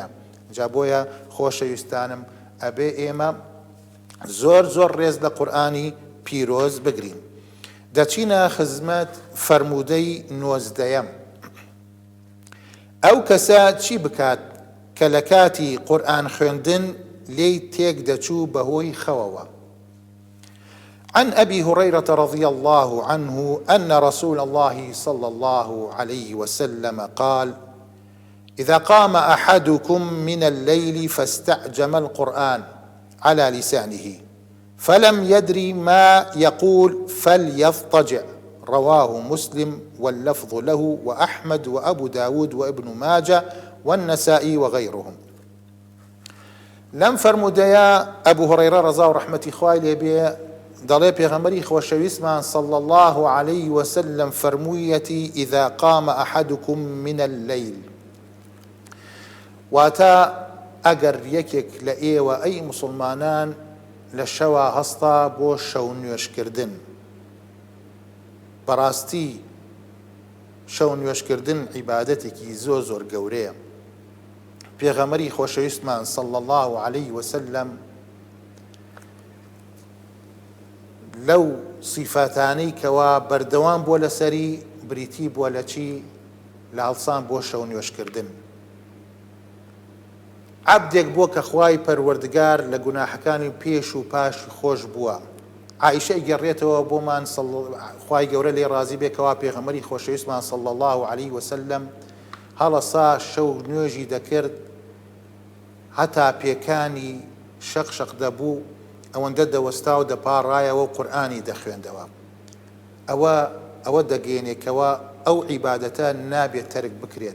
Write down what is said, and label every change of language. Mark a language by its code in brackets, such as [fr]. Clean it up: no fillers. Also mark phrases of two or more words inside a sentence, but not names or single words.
[ckb] جا بۆیە خۆشەویستانم ئەبێ ئێمە زۆر زۆر ڕێز لە قورئانی پیرۆز بگرین. دەچینە خزمەت فەرموودەی 19ەم. ئەو کەسە چی بکات کە لە کاتی قورئان خوێندن لێی تێک دەچوو بەهۆی خەوەوە. [ar] عن أبي هريرة رضي الله عنه أن رسول الله صلى الله عليه وسلم قال: إذا قام أحدكم من الليل فاستعجم القرآن على لسانه فلم يدري ما يقول فليضطجع. رواه مسلم واللفظ له وأحمد وأبو داود وابن ماجه والنسائي وغيرهم. [ckb] لم فرموديا أبو هريرة [ar] رضا ورحمة [ckb] خوای لێ بێ دەڵێ پێغەمبەری خۆشەویستمان [ar] صلى الله عليه وسلم [ckb] فەرموویەتی: [ar] إذا قام أحدكم من الليل. [ckb] واتە ئەگەر یەکێک لە ئێوە ئەی مسلمانان لە شەوە هەستا بۆ شەو نوێشکردن. بەڕاستی شەو نوێشکردن عیبادەتێکی زۆر زۆر گەورەیە. پێغەمبەری خۆشەویستمان [ar] صلى الله عليه وسلم [ckb] لەو سیفاتانەی کەوا بەردەوام بۆ لەسەری بریتی بووە لە چی؟ لە هەڵسان بۆ شەو نوێشکردن. عەبدێک بووە کە خوای پەروەردگار لە گوناحەکانی پێش و پاش خۆش بووە. عائیشە ئیگەڕێتەوە بۆمان خوای گەورە لێ ڕازی بێکەوە پێغەمبەری خۆشەویستمان [ar] صلى الله عليه وسلم [ckb] هەڵەسا شەو نوێژی دەکرد هەتا پێکانی شەقشەق دەبوو، ئەوەندە دەوەستا و دەپاڕایەوە و قورئانی دەخوێندەوە. ئەوە دەگەێنێکەوە ئەو عیبادەتە نابێت تەرک بکرێت.